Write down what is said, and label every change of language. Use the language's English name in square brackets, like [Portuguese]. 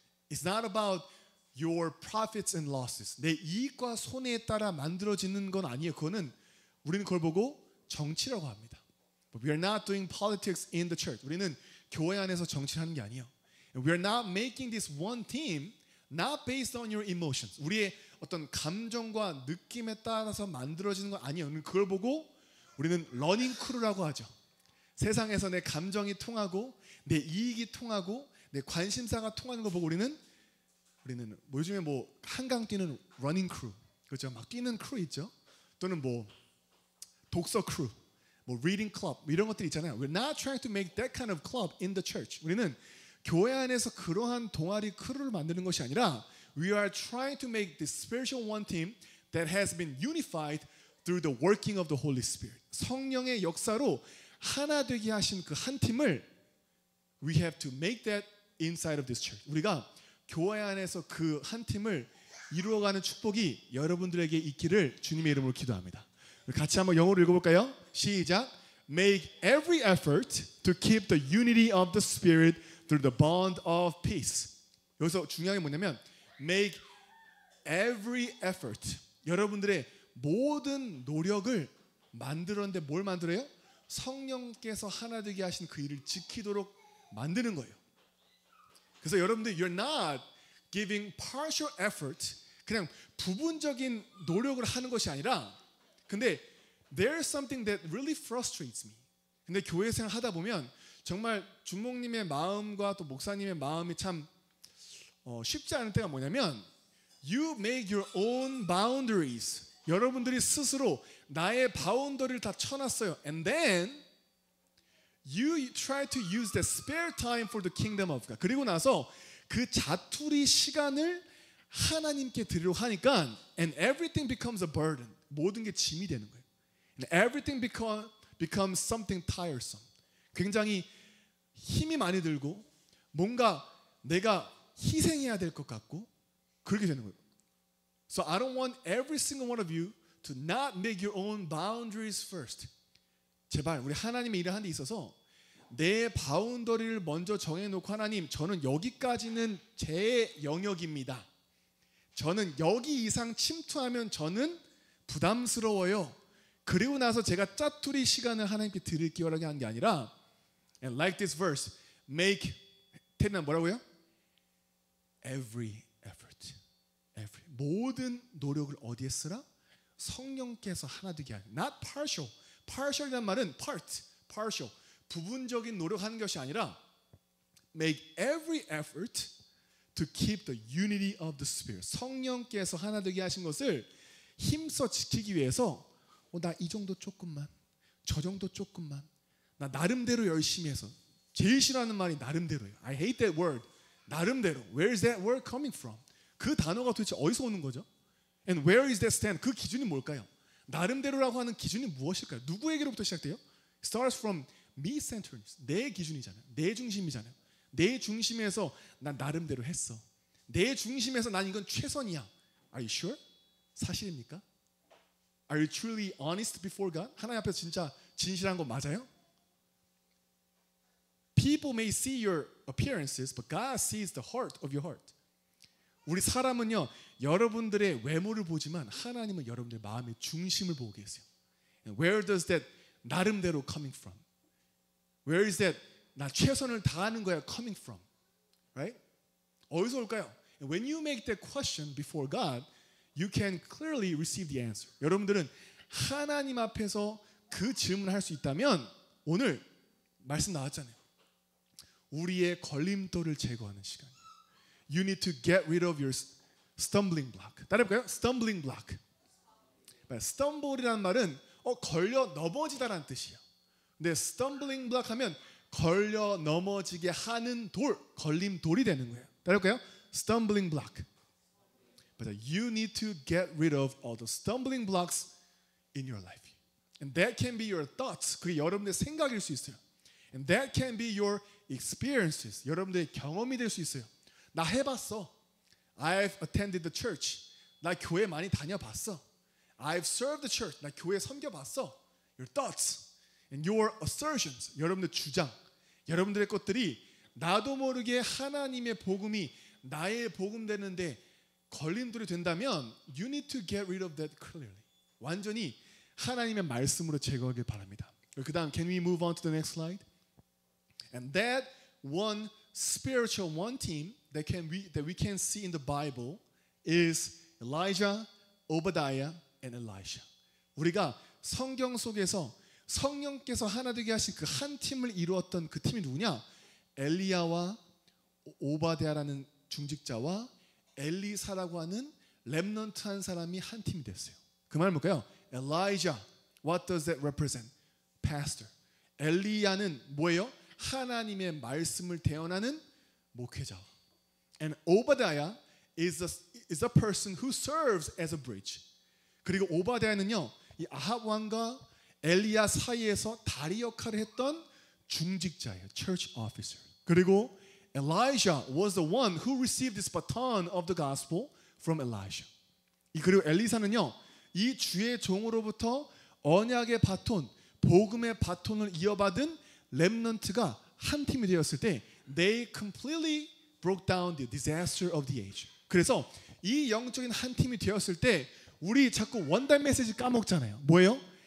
[English] It's not about your profits and losses. [Korean] 내 이익과 손해에 따라 만들어지는 건 아니에요. 그거는 우리는 그걸 보고 정치라고 합니다. [English] But we are not doing politics in the church. [Korean] 우리는 교회 안에서 정치를 하는 게 아니에요. [English] And we are not making this one team not based on your emotions. [Korean] 우리의 어떤 감정과 느낌에 따라서 만들어지는 건 아니에요. 그걸 보고 우리는 러닝 크루라고 하죠. 세상에서 내 감정이 통하고 내 이익이 통하고 내 관심사가 통하는 거 보고 우리는 뭐 요즘에 뭐 한강 뛰는 러닝 크루, 그렇죠? 막 뛰는 크루 있죠. 또는 뭐 독서 크루, 뭐 reading club 뭐 이런 것들 있잖아요. [English] We're not trying to make that kind of club in the church. [Korean] 우리는 교회 안에서 그러한 동아리 크루를 만드는 것이 아니라 [English] we are trying to make this spiritual one team that has been unified through the working of the Holy Spirit. [Korean] 성령의 역사로 하나 되게 하신 그 한 팀을 [English] we have to make that inside of this church. [Korean] 우리가 교회 안에서 그 한 팀을 이루어가는 축복이 여러분들에게 있기를 주님의 이름으로 기도합니다. 같이 한번 영어로 읽어볼까요? 시작. [English] Make every effort to keep the unity of the Spirit through the bond of peace. [Korean] 여기서 중요한 게 뭐냐면 [English] make every effort. [Korean] 여러분들의 모든 노력을 만들었는데 뭘 만들어요? 성령께서 하나 되게 하신 그 일을 지키도록 만드는 거예요. 그래서 여러분들 [English] you're not giving partial effort. [Korean] 그냥 부분적인 노력을 하는 것이 아니라 근데 [English] there's something that really frustrates me. [Korean] 근데 교회 생활 하다 보면 정말 주목님의 마음과 또 목사님의 마음이 참 쉽지 않을 때가 뭐냐면 [English] you make your own boundaries. [Korean] 여러분들이 스스로 나의 바운더리를 다 쳐놨어요. [English] And then you try to use the spare time for the kingdom of God. [Korean] 그리고 나서 그 자투리 시간을 하나님께 드리려고 하니까 [English] and everything becomes a burden. [Korean] 모든 게 짐이 되는 거예요. [English] And everything becomes something tiresome. [Korean] 굉장히 힘이 많이 들고 뭔가 내가 희생해야 될 것 같고 그렇게 되는 거예요. [English] So I don't want every single one of you to not make your own boundaries first. [Korean] 제발 우리 하나님의 일을 하는 데 있어서 내 바운더리를 먼저 정해놓고 하나님, 저는 여기까지는 제 영역입니다. 저는 여기 이상 침투하면 저는 부담스러워요. 그리고 나서 제가 짜투리 시간을 하나님께 드릴게요라고 하는 게 아니라, [English] and like this verse, make, [Korean] 테리는 뭐라고요? [English] Every effort. Every. [Korean] 모든 노력을 어디에 쓰라? 성령께서 하나 되게 하는. [English] Not partial. [Korean] partial이란 말은 part, partial. 부분적인 노력하는 것이 아니라 [English] make every effort to keep the unity of the Spirit. [Korean] 성령께서 하나 되게 하신 것을 힘써 지키기 위해서 나 이 정도 조금만, 저 정도 조금만, 나 나름대로 열심히 해서. 제일 싫어하는 말이 나름대로예요. [English] I hate that word. 나름대로. Where is that word coming from? [Korean] 그 단어가 도대체 어디서 오는 거죠? [English] And where is that stand? [Korean] 그 기준이 뭘까요? 나름대로라고 하는 기준이 무엇일까요? 누구에게로부터 시작돼요? [English] Starts from me-centeredness. [Korean] 내 기준이잖아요. 내 중심이잖아요. 내 중심에서 난 나름대로 했어. 내 중심에서 난 이건 최선이야. [English] Are you sure? [Korean] 사실입니까? [English] Are you truly honest before God? [Korean] 하나님 앞에서 진짜 진실한 거 맞아요? [English] People may see your appearances, but God sees the heart of your heart. [Korean] 우리 사람은요, 여러분들의 외모를 보지만 하나님은 여러분들의 마음의 중심을 보고 계세요. [English] And where does that 나름대로 coming from? Where is that [Korean] 나 최선을 다하는 거야 [English] coming from? Right? [Korean] 어디서 올까요? [English] And when you make that question before God, you can clearly receive the answer. [Korean] 여러분들은 하나님 앞에서 그 질문을 할 수 있다면 오늘 말씀 나왔잖아요. 우리의 걸림돌을 제거하는 시간이에요. [English] You need to get rid of your stumbling block. [Korean] 따라해볼까요? Stumbling block. stumble이라는 말은 걸려 넘어지다라는 뜻이에요. 근데 stumbling block 하면 걸려 넘어지게 하는 돌, 걸림돌이 되는 거예요. 따라해볼까요? Stumbling block. [English] But you need to get rid of all the stumbling blocks in your life. And that can be your thoughts. [Korean] 그게 여러분의 생각일 수 있어요. [English] And that can be your experiences. [Korean] 여러분들의 경험이 될 수 있어요. 나 해봤어. [English] I've attended the church. [Korean] 나 교회 많이 다녀봤어. [English] I've served the church. [Korean] 나 교회 섬겨봤어. [English] Your thoughts and your assertions. [Korean] 여러분들 주장. 여러분들의 것들이 나도 모르게 하나님의 복음이 나의 복음 되는데 걸림돌이 된다면 [English] you need to get rid of that clearly. [Korean] 완전히 하나님의 말씀으로 제거하길 바랍니다. 그 다음 [English] can we move on to the next slide? And that one spiritual one team that we can see in the Bible is Elijah, Obadiah, and Elisha. [Korean] 우리가 성경 속에서 성령께서 하나 되게 하신 그 한 팀을 이루었던 그 팀이 누구냐? 엘리야와 오바댜라는 중직자와 엘리사라고 하는 렘넌트 한 사람이 한 팀이 됐어요. 그 말은 뭘까요? [English] Elijah, what does that represent? [Korean] Pastor. 엘리야는 뭐예요? 하나님의 말씀을 대언하는 목회자와. [English] And Obadiah is a person who serves as a bridge. [Korean] 그리고 오바댜는요, 이 아합 왕과 엘리야 사이에서 다리 역할을 했던 중직자예요. [English] Church officer. [Korean] 그리고 [English] Elijah was the one who received this baton of the gospel from Elijah. [Korean] 그리고 엘리사는요, 이 주의 종으로부터 언약의 바톤, 복음의 바톤을 이어받은 렘넌트가 한 팀이 되었을 때 [English] they completely broke down the disaster of the age. [Korean] 그래서 이 영적인 한 팀이 되었을 때 우리 자꾸 원단 메시지 까먹잖아요. 뭐예요?